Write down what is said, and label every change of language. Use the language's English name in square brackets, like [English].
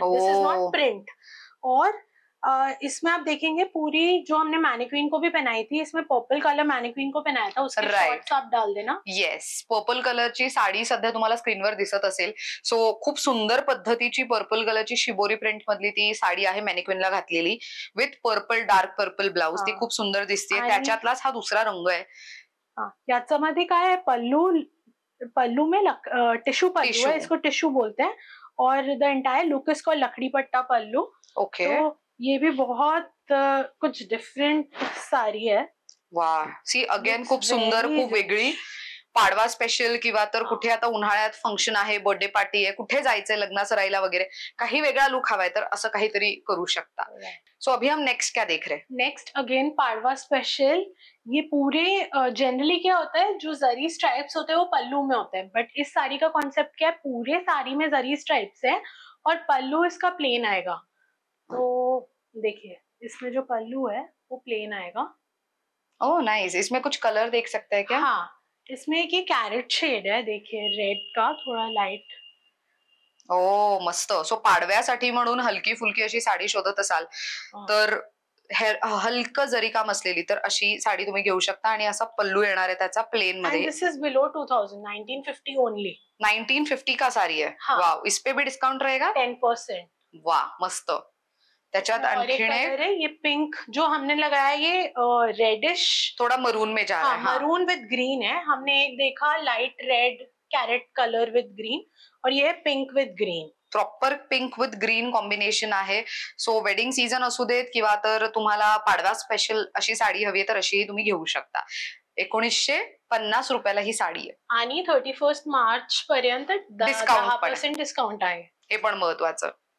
[English] This is not print. [Hindi] और इसमें आप देखेंगे पूरी जो हमने मैनिक्वीन को भी पहनाई थी, इसमें पर्पल कलर मैनिक्वीन को पहनाया था, उसके शॉर्ट्स आप डाल देना. [Marathi] येस, पर्पल कलरची साडी सध्या तुम्हाला स्क्रीनवर दिसत असेल. सो खूप सुंदर पद्धतीची पर्पल कलरची शिबोरी प्रिंट मधली ती साडी आहे मॅनिक्विनला घातलेली, [English] With purple, dark purple blouse. [Marathi] ती खूप सुंदर दिसते. त्याच्यातलाच हा दुसरा रंग आहे. याच्यामध्ये काय आहे, [Hindi] पल्लू में टिश्यू पल्लू है, इसको टिश्यू बोलते हैं. और द एंटायर लुक इसको लकड़ी पट्टा पल्लू. [English] okay, [Hindi] तो ये भी बहुत कुछ डिफरेंट साड़ी है. [Marathi] वाह, [English] see again [Marathi] खूप सुंदर, खूप वेगळी. पाडवा स्पेशल किंवा तर कुठे आता उन्हाळ्यात फंक्शन आहे, बर्थडे पार्टी आहे, कुठे जायचंय लग्ना सराईला वगैरे, काही वेगळा लुक हवाय तर असं काहीतरी करू शकता. [Hindi] सो अभी हम नेक्स्ट क्या देख रहे हैं? [English] Next again Padwa special. [Hindi] ये पूरे जनरली क्या होता है, जो जरी स्ट्राइप्स होते हैं वो पल्लू में होते हैं, बट इस साड़ी का कॉन्सेप्ट क्या है, पूरे साड़ी में जरी स्ट्राइप्स है और पल्लू इसका प्लेन आएगा. तो देखिए, इसमें जो पल्लू है वो प्लेन आएगा. [English] Oh nice. [Hindi] इसमें कुछ कलर देख सकते हैं क्या? हाँ, इसमें एक ये कैरेट शेड है, देखिए रेड का थोड़ा लाइट. [Marathi] ओ मस्त. सो पाडव्यासाठी म्हणून हलकी फुलकी अशी साडी शोधत असाल तर हलकं जरी काम असलेली तर अशी साडी तुम्ही घेऊ शकता. आणि असा पल्लू येणार आहे त्याचा प्लेन मध्ये. [English] This is below 2000, 1950 only. [Hindi] 1950 का साडी है. वाव. इस पे भी डिस्काउंट रहेगा 10%. [Marathi] वाह, मस्त. त्याच्यात आणखीन [Hindi] ये पिंक जो हमने लगाया, ये रेडिश थोड़ा मरून में जा रहा है. मरून विद ग्रीन है. हमने एक देखा light red carat colour with green, और ये pink with green. [Marathi] Proper pink with green combination आहे. सो वेडिंग सीझन असू देत किंवा तर तुम्हाला पाडवा स्पेशल अशी साडी हवी आहे तर अशी तुम्ही घेऊ शकता. 1950 रुपयाला ही साडी आहे. आणि 31 मार्च पर्यंत 10% डिस्काउंट आहे. हे पण महत्वाचं.